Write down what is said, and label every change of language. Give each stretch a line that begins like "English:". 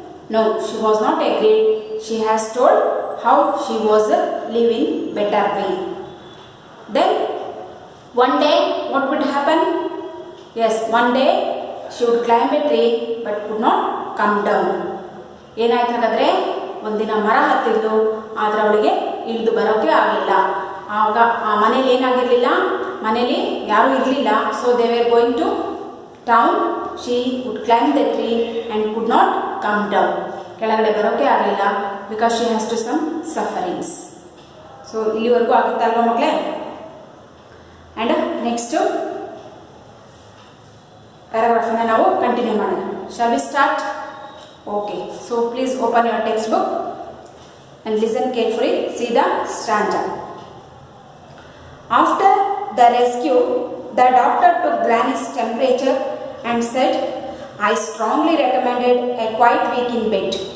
English: No, she was not agreed. She has told how she was living better way. Then one day what would happen? Yes, one day she would climb a tree but could not come down.
Kannada: ಏನಾಯ್ತು ಹಾಗಾದ್ರೆ ಒಂದಿನ ಮರ ಹತ್ತಿದ್ಲು, ಆದ್ರೆ ಅವಳಿಗೆ ಇಳಿದು ಬರೋಕೆ ಆಗಲಿಲ್ಲ. ಆಗ ಆ ಮನೇಲಿ ಏನಾಗಿರಲಿಲ್ಲ, ಮನೇಲಿ ಯಾರೂ ಇರಲಿಲ್ಲ.
English: So they were going to town. She would climb the tree and could not come down.
Kannada: ಕೆಳಗಡೆ ಬರೋಕೆ ಆಗಲಿಲ್ಲ
English: Because she has to some sufferings. So
Kannada: ಇಲ್ಲಿವರೆಗೂ ಆಗುತ್ತಲ್ವ ಮಕ್ಕಳೇ?
English: and next ಪ್ಯಾರಾಗ್ರಾಫನ್ನು
Kannada: ನಾವು ಕಂಟಿನ್ಯೂ ಮಾಡೋಣ.
English: Shall we start? Okay, so please open your textbook and listen carefully. See the stanza. After the rescue, the doctor took Granny's temperature and said, I strongly recommended a quiet week in bed.